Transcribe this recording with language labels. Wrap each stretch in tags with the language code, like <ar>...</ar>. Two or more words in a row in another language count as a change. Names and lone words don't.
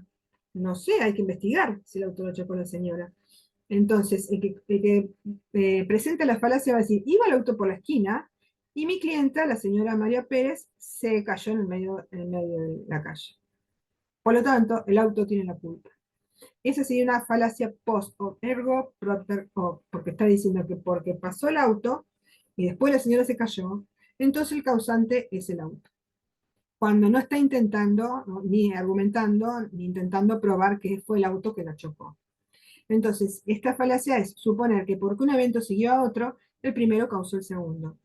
<es>No sé, hay que investigar si el auto la chocó la señora. Entonces, el que presenta la falacia va a decir, iba el auto por la esquina y mi clienta, la señora María Pérez, se cayó en el medio de la calle. Por lo tanto, el auto tiene la culpa. Esa sería una falacia</es> <la>post hoc ergo propter hoc,</la> <es>porque está diciendo que porque pasó el auto y después la señora se cayó, entonces el causante es el auto cuando no está intentando, ¿no? Ni argumentando, ni intentando probar que fue el auto que la chocó. Entonces, esta falacia es suponer que porque un evento siguió a otro, el primero causó el segundo.</es>